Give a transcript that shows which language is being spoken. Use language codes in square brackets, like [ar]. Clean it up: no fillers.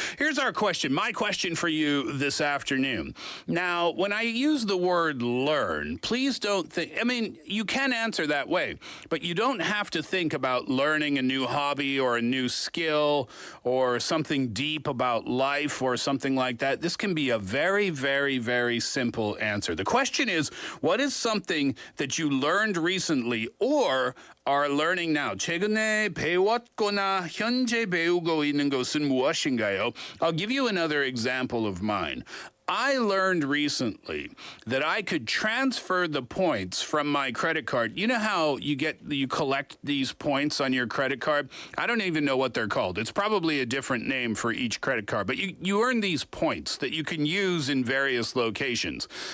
[en] Here's our question, my question for you this afternoon. Now, when I use the word learn, please don't think, I mean, you can answer that way, but you don't have to think about learning a new hobby or a new skill or something deep about life or something like that. This can be a very, very, very simple answer. The question is, what is something that you learned recently or are learning now? [ko] 최근에 배웠거나 현재 배우고 있는 것은 무엇인가요? [en] I'll give you another example of mine. I learned recently that I could transfer the points from my credit card. You know how you collect these points on your credit card? I don't even know what they're called. It's probably a different name for each credit card, but you earn these points that you can use in various locations.